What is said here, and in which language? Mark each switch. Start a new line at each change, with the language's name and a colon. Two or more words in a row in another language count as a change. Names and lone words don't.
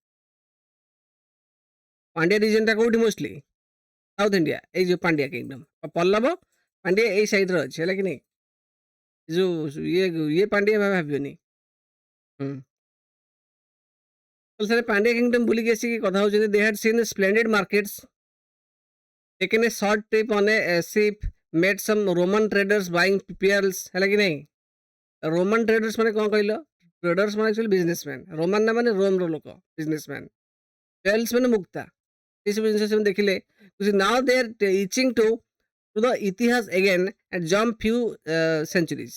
Odia: ପାଣ୍ଡିଆ ରିଜନଟା କୋଉଠି ମୋଷ୍ଟଲି? ସାଉଥ ଇଣ୍ଡିଆ। ଏଇ ଯୋଉ ପାଣ୍ଡିଆ କିଙ୍ଗଡମ୍, ପଲ୍ଲବ ପାଣ୍ଡିଆ ଏଇ ସାଇଡରେ ଅଛି ହେଲା କି ନାହିଁ? ଯୋଉ ଇଏ ପାଣ୍ଡିଆ ଭାବିବନି। ସାର୍ ପାଣ୍ଡିଆ କିଙ୍ଗଡମ୍ ବୁଲିକି ଆସିକି କଥା ହଉଛନ୍ତି।
English: they had seen splendid markets, taken a short trip on a ship, met some Roman traders buying pearls
Odia: ହେଲା କି ନାହିଁ? ରୋମାନ ଟ୍ରେଡର୍ସ ମାନେ କ'ଣ କହିଲ? ଟ୍ରେଡର୍ସ ମାନେ
English: actually businessman.
Odia: ରୋମାନ ନା ମାନେ ରୋମର ଲୋକ, ବିଜନେସମ୍ୟାନ୍। ପେର୍ଲସ ମାନେ ମୁକ୍ତା। ଏସବୁ ଜିନିଷ ସେମାନେ ଦେଖିଲେ।
English: now they are itching to the ଇତିହାସ again and jump few centuries।